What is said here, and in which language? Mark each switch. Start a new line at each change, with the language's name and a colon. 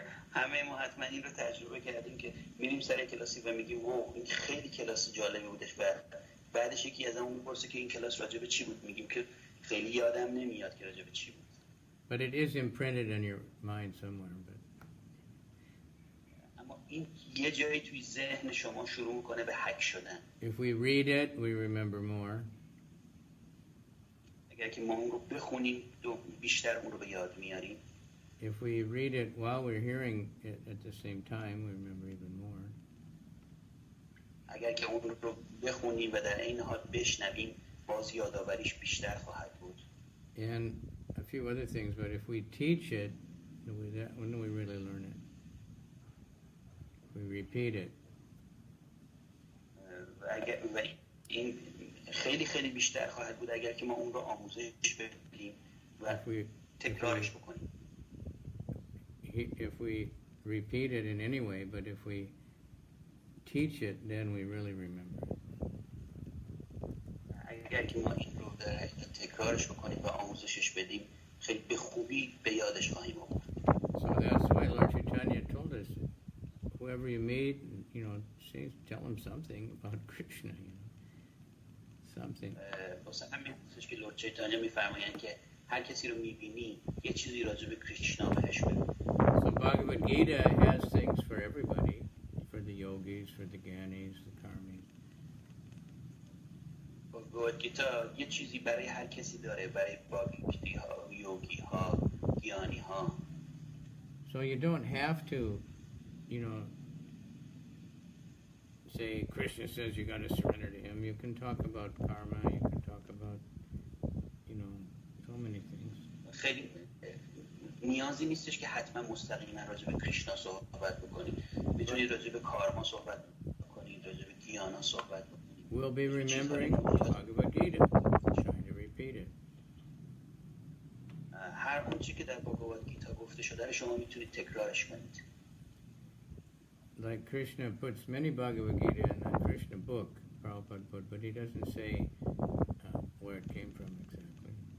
Persian: همه ما حتما این رو تجربه کردیم که میریم سر کلاسی و میگیم واو این خیلی کلاس جالبی بودش و بعدش یکی از همون میپرسه که این کلاس راجع به چی بود، میگیم که خیلی یادم نمیاد که راجع به چی بود.
English: But it is imprinted in your mind somewhere.
Persian: اما این یه جایی توی ذهن شما شروع میکنه به حک شدن.
English: If we read it, we remember more.
Persian: اگر که ما اون رو بخونیم بیشتر اون رو به یاد میاریم.
English: If we read it while we're hearing it at the same time, we remember even more.
Persian: اگر که اون رو بخونیم و در این حال بشنویم، باز یادآوریش بیشتر خواهد بود.
English: And a few other things, but if we teach it, when do we really learn it? We repeat it.
Persian: و این خیلی خیلی بیشتر خواهد بود اگر که ما اون رو آموزش بدیم و تکرارش بکنیم.
English: If we repeat it in any way, but if we teach it, then we really remember it.
Persian: اگر که ما این رو در حقیقت تکرارش بکنیم و آموزشش بدیم، خیلی به خوبی به یادش خواهیم آورد.
English: So that's why Lord Chaitanya told us, whoever you meet, tell them something about Krishna, something.
Persian: واسه همین هستش که لورد چیتانیا میفرمایند که هر کسی رو میبینی یه چیزی راجع به کریشنا بهش بگو.
English: So Bhagavad Gita has things for everybody, for the yogis, for the gyanis, the karmis.
Persian: بھاگواد گیتا یه چیزی برای هر کسی داره، برای باگیتی ها، یوگی ها، گیانی ها.
English: So you don't have to, say Krishna says you got to surrender to him. You can talk about karma, you can talk about, so many things.
Persian: خیلی نیازی نیستش که حتما مستقیما راجع به کریشنا صحبت بکنید. میتونید راجع به کارما صحبت بکنید، راجع به گیانا صحبت بکنید.
English: We'll be remembering Bhagavad Gita, trying to repeat it.
Persian: هر اونچه که در بھاگواد گیتا گفته شده رو شما میتونید تکرارش کنید.
English: Like Krishna puts many Bhagavad Gita in the Krishna book, Prabhupada put, but he doesn't say where it came from exactly.